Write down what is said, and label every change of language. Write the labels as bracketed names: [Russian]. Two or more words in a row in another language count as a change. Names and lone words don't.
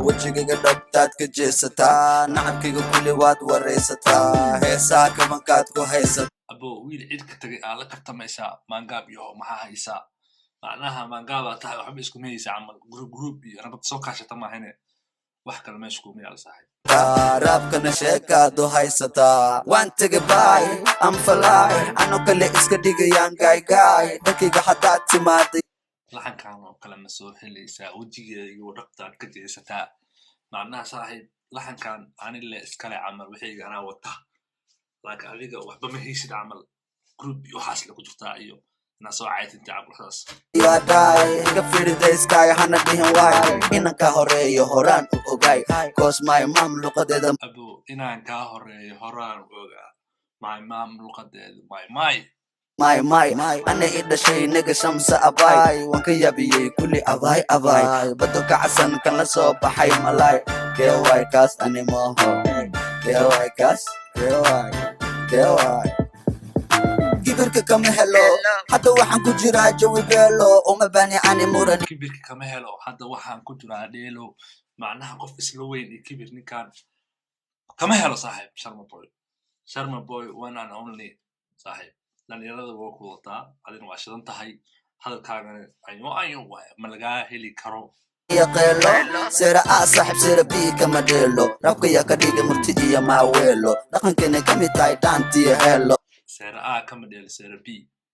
[Somali] Wejigayga dhabtaad ka jeesataa, nacabkayga kulli waad wareysataa, heesaa kabankaad ku haysataa. Abo, wiil cid ka tagay aa la kabtamaysaa, maangaab iyo maxaa haysaa? Macnaha, maangaab aa tahay, waxba isku mayaysaa camal. Group, group iyo rabad soo kaashata maahane. Wax kale meesha kuma yaal, saaxiib. Raabkana sheekaad u haysataa. Waan tegay baay, [English] I'm fly, [Somali] ano kale iska dhigayaan gaay gaay. Dhankayga haddaad timaaday. Laxankaan oo kale ma soo helaysaa, wejigayga dhabtaad ka jeesataa. Macnaha, saaxiib, laxankaan ani le iskale camal, wixiyga anaa wata. Laakiin adiga waxba ma haysid camal. Group iyo waxaas le ku jirtaa iyo inaa soo caytinta camal saas. Yaa daay, iga fiiriday sky, hana dhihin waay. Inaan ka horeeyo horaan u ogaay. [English] Cause my mom [Somali] luqadeeda Abo, inaan ka horeeyo horaan u ogaa. [English] My mom [Somali] luqadeeda, my, my. My, my, ana i dhashay naga shamsa abaay. Waan ka yaabiyey kulli abaay, abaay. Baddo kacsan kan la soo baxay malaay. Kee waay kaas ani maaho. Kee waay kaas? Kee waay? Kee waay? Kibirka kama helo. Hadda waxaan ku jiraa jawi beelo. Uma baani ani muran. Kibirka kama helo. Hadda waxaan ku jiraa dheelo. Macnaha, qof isla weyn iyo kibir ninkaan kama helo, saaxiib. Sharma Boy. [English] Sharma Boy, one and only, [Somali] saaxiib. Dhalinyarada waa ku wataa. Adina waa shidan tahay. Hadalkaagana ayo, ayo waay. Ma lagaa heli karo. Ya qeelo. Sera A, saaxiib, sera B kama dheelo. Rabka yaa ka dhigay murti iyo maaweelo. Dhaqankeena ka mid tahay dhaantiyo heelo. Sera A kama dheelo, sera B.